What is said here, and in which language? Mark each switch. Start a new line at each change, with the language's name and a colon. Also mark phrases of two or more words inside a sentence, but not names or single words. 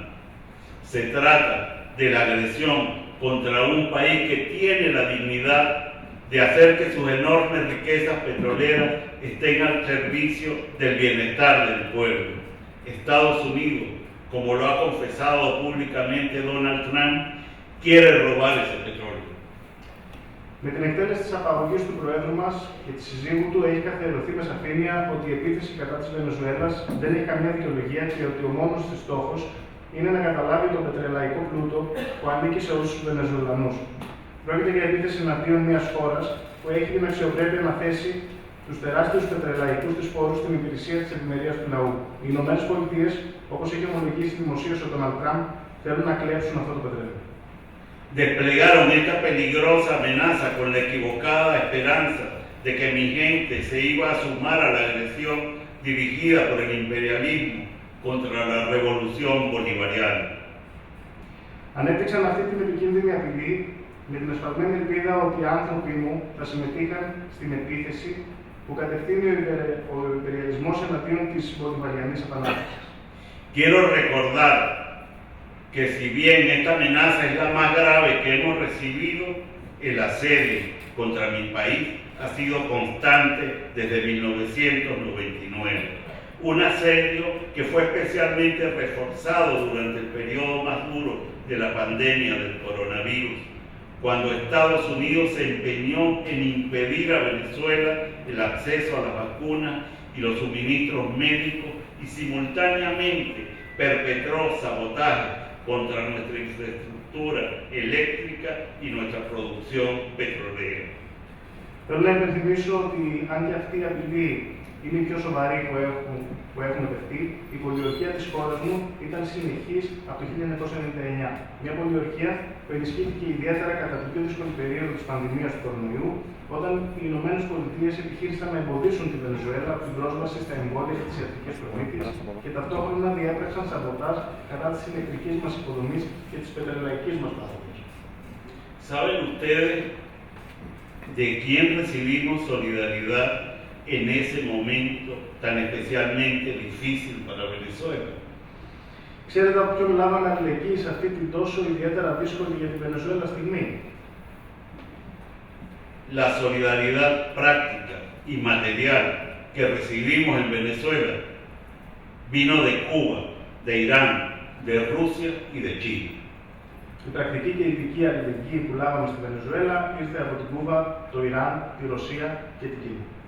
Spanish: Se trata de la agresión contra un país que tiene la dignidad de hacer que sus enormes riquezas petroleras estén al servicio del bienestar del pueblo. Estados Unidos, como lo ha confesado públicamente Donald Trump, quiere robar ese petróleo.
Greek: Με την εκτέλεση της απαγωγής του Προέδρου μας και της συζύγου του έχει καθιερωθεί με σαφήνεια ότι η επίθεση κατά της Βενεζουέλας δεν έχει καμία δικαιολογία και ότι ο μόνος της στόχος είναι να καταλάβει τον πετρελαϊκό πλούτο που ανήκει σε όλους τους Βενεζουελανούς. Πρόκειται για επίθεση εναντίον μιας χώρας που έχει την αξιοπρέπεια να θέσει τους τεράστιους πετρελαϊκούς της πόρους στην υπηρεσία της ευημερίας του λαού. Οι Ηνωμένες Πολιτείες, όπως έχει ομολογήσει δημοσίως ο Ντόναλντ Τραμπ, θέλουν να κλέψουν αυτό το πετρέλαιο.
Spanish: Desplegaron esta peligrosa amenaza con la equivocada esperanza de que mi gente se iba a sumar a la agresión dirigida por el imperialismo contra la revolución bolivariana.
Greek: Ανέπτυξαν αυτή την επικίνδυνη απειλή με την εσφαλμένη ελπίδα ότι οι άνθρωποι μου θα συμμετείχαν στην επίθεση που κατευθύνει ο υπεριαλισμός εναντίον της Μπολιβαριανής Επανάστασης.
Spanish: Quiero recordar que si bien esta amenaza es la más grave que hemos recibido, el asedio contra mi país ha sido constante desde 1999. Un asedio que fue especialmente reforzado durante el periodo más duro de la pandemia del coronavirus, cuando Estados Unidos se empeñó en impedir a Venezuela el acceso a las vacunas y los suministros médicos y simultáneamente perpetró sabotaje contra nuestra infraestructura eléctrica y nuestra producción petrolera.
Greek: Θέλω να υπενθυμίσω ότι αν και αυτή η απειλή είναι η πιο σοβαρή που έχουμε δεχτεί, η πολιορκία της χώρας μου ήταν συνεχής από το 1999. Μια πολιορκία που ενισχύθηκε ιδιαίτερα κατά την πιο δύσκολη περίοδο της πανδημίας του κορονοϊού, όταν οι Ηνωμένες Πολιτείες επιχείρησαν να εμποδίσουν τη Βενεζουέλα από την πρόσβαση στα εμβόλια και τις ιατρικές προμήθειες και ταυτόχρονα διέπραξαν σαμποτάζ κατά της ηλεκτρικής μας υποδομής και της πετρελαϊκής μας παραγωγής.
Spanish: ¿Saben ustedes de quién recibimos solidaridad en ese momento tan especialmente difícil para Venezuela?
Greek: Ξέρετε από ποιον λάβαμε αλληλεγγύη σε αυτή την τόσο ιδιαίτερα δύσκολη για τη Βενεζουέλα στιγμή?
Spanish: La solidaridad práctica y material que recibimos en Venezuela vino de Cuba, de Irán, de Rusia y de Chile.
Greek: Η πρακτική και ειδική αλληλεγγύη που λάβαμε στη Βενεζουέλα ήρθε από την Κούβα, το Ιράν, τη Ρωσία και την Κίνα.